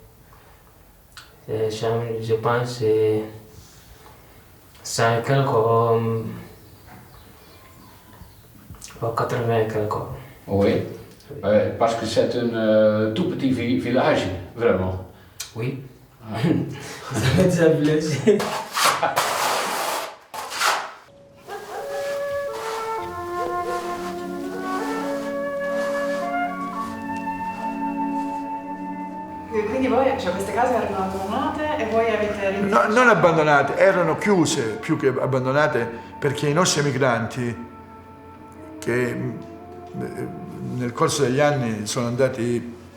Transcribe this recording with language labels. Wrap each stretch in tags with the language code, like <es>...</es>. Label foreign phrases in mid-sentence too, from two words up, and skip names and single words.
<fr>Je pense que c'est quelque... 80 quelque. Oui. Parce que c'est un tout petit village, vraiment. Oui. Ah. C'est un village.</fr> <it>Quindi voi, cioè queste case erano abbandonate e voi avete... No, non abbandonate, erano chiuse più che abbandonate perché i nostri emigranti che nel corso degli anni sono andati...</it>